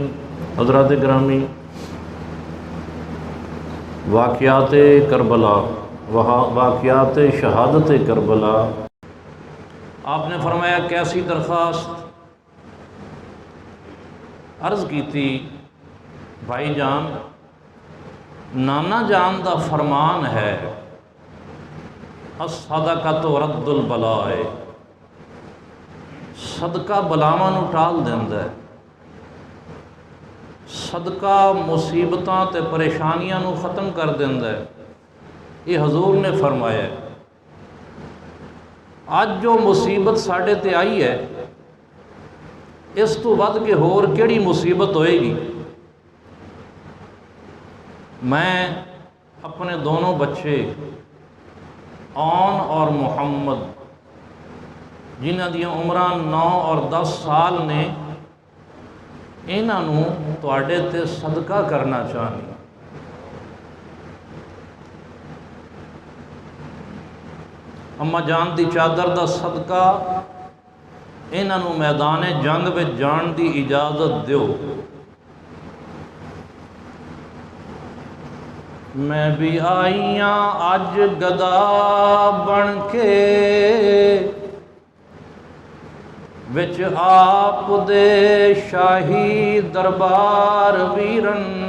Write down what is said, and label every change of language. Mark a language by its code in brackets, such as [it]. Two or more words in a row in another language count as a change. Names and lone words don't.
[ur] حضرات گرامی، واقعات کربلا، واقعات شہادت کربلا، آپ نے فرمایا کیسی درخواست عرض کی تھی؟ [pa] بھائی جان، نانا جان دا فرمان ہے [ar] الصدقۃ رد البلاء، [pa] صدقہ بلاواں نو ٹال دیندا ہے، صدقہ مصیبتاں تے پریشانیاں نو ختم کر دیندا ہے. [ur] یہ حضور نے فرمایا ہے. [pa] اج جو مصیبت ساڈے تے آئی ہے، اس تو ود کے ہور کیڑی مصیبت ہوئے گی؟ [ur] میں اپنے دونوں بچے اون اور محمد، [pa] جنہ دیاں عمراں 9 اور 10 سال نے، انہاں تواڈے تے صدقہ کرنا چاہنی. اما جان دی چادر دا صدقہ انہاں میدان جنگ وچ جان دی اجازت دیو. میں بھی آئیاں اج گدا بن کے، وچ آپ دے شاہی دربار ویرن،